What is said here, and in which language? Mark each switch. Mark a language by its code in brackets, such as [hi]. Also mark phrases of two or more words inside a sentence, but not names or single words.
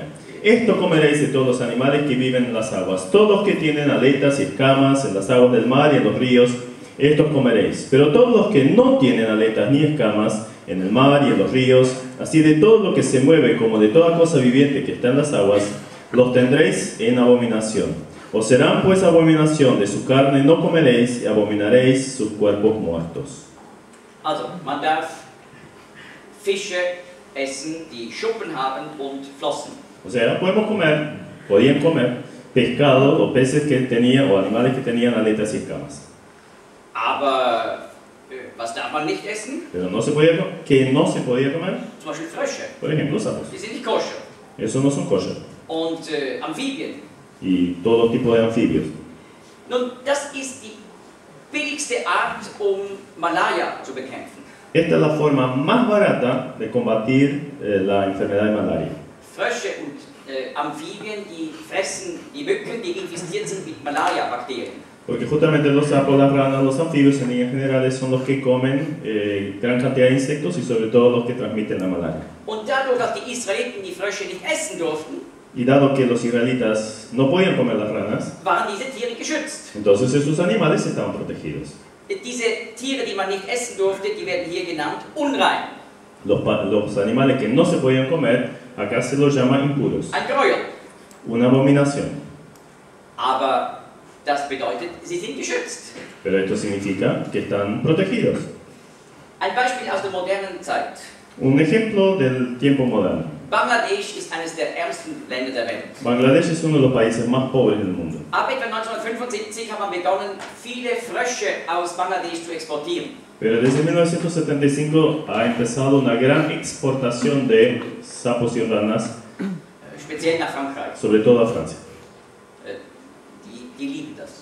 [es] Esto comeréis de todos los animales que viven en las aguas, todos los que tienen aletas y escamas en las aguas del mar y en los ríos, estos comeréis. Pero todos los que no tienen aletas ni escamas en el mar y en los ríos, así de todo lo que se mueve como de toda cosa viviente que está en las aguas, los tendréis en abominación. Os serán pues abominación de su carne, no comeréis y abominaréis sus cuerpos muertos. [de] Also, man darf Fische essen, die Schuppen haben und Flossen. [es] O sea, podían comer pescado o peces que tenían, o animales que tenían aletas y escamas. [de] Aber was darf man nicht essen? [es] Pero no se podía comer, [de] Zum Beispiel Frösche. [es] por ejemplo, sapos. [de] Die sind nicht koscher. [es] Esos no son kosher. [de] Und Amphibien. [es] Y todo tipo de anfibios. [de] Nun, das ist die billigste Art, Malaria zu bekämpfen. [es] Esta es la forma más barata de combatir la enfermedad de malaria. [de] Frösche und Amphibien, die fressen die Mücken, die infiziert sind mit Malaria-Bakterien. [es] Porque justamente los sapos, las ranas, los anfibios en líneas generales son los que comen gran cantidad de insectos y sobre todo los que transmiten la malaria. [de] Und dadurch, dass die Israeliten die Frösche nicht essen durften, [es] Y dado que los israelitas no podían comer las ranas, [de] waren diese Tiere geschützt. [es] entonces esos animales estaban protegidos. [de] Diese Tiere, die man nicht essen durfte, die werden hier genannt unrein. [es] Los animales que no se podían comer, acá se los llama impuros. [de] Ein Gräuel. [es] Una abominación. [de] Aber das bedeutet, sie sind geschützt. [es] Pero esto significa que están protegidos. [de] Ein Beispiel aus der modernen Zeit. [es] Un ejemplo del tiempo moderno. [de] Bangladesch ist eines der ärmsten Länder der Welt. [es] Bangladesh es uno de los países más pobres del mundo. [de] Ab etwa 1975 hat man begonnen, viele Frösche aus Bangladesch zu exportieren. [es] Pero desde 1975 ha empezado una gran exportación de sapos y ranas, [de] Speziell nach Frankreich. [es] sobre todo a Francia. [de] Die lieben das.